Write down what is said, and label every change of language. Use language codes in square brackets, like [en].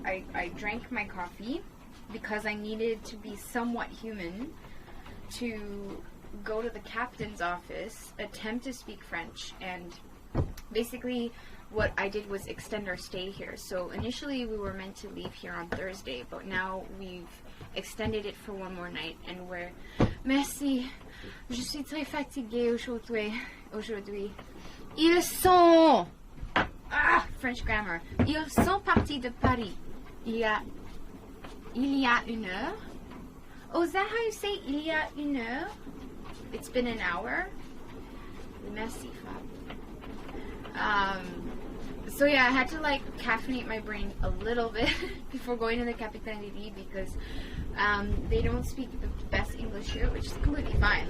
[en] I drank my coffee because I needed to be somewhat human to go to the captain's office, attempt to speak French, and basically what I did was extend our stay here. So initially we were meant to leave here on Thursday, but now we've extended it for 1 more night, and we're... [fr] Merci. Je suis très fatiguée aujourd'hui. Ils sont... [en] French grammar. [fr] Ils sont partis de Paris il y a 1 heure. [en] Oh, is that how you say [fr] il y a 1 heure? [en] It's been an hour? Merci, Fab. So yeah, I had to caffeinate my brain a little bit before going to the Capitainerie, because they don't speak the best English here, which is completely fine.